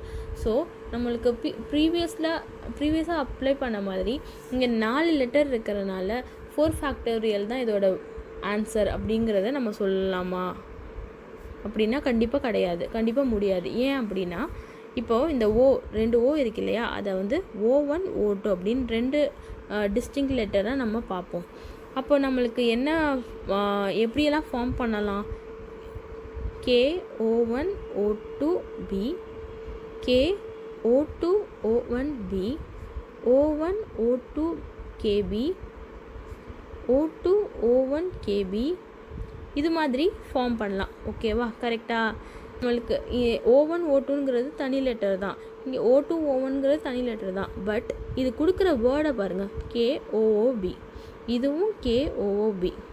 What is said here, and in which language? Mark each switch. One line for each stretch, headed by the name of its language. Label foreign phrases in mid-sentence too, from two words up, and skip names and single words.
Tamil: ஸோ நம்மளுக்கு
English: previously apply
Tamil: பண்ண மாதிரி இங்கே 4 லெட்டர் இருக்கிறதுனால 4 ஃபேக்டோரியல் தான் இதோட ஆன்சர் அப்படிங்கிறத நம்ம சொல்லலாமா அப்படின்னா கண்டிப்பாக கிடையாது, கண்டிப்பாக முடியாது. ஏன் அப்படின்னா, இப்போது இந்த 2 ஓ இருக்கு இல்லையா, அதை வந்து O1 O2 அப்படின்னு 2
English: distinct letter
Tamil: நம்ம பார்ப்போம். அப்போ நம்மளுக்கு என்ன எப்படியெல்லாம் ஃபார்ம் பண்ணலாம், KO1 O2B, KO2 O1B, O1 O2 KB, O2 O1 KB, இது மாதிரி ஃபார்ம் பண்ணலாம்.
English: okay? correct?
Tamil: நம்மளுக்கு O1 O2ங்கிறது தனி லெட்டர் தான், இங்கே O2 O1ங்கிறது தனி லெட்டர் தான். பட் இது கொடுக்குற வேர்டை பாருங்கள், KOOB, இதுவும் KOOB.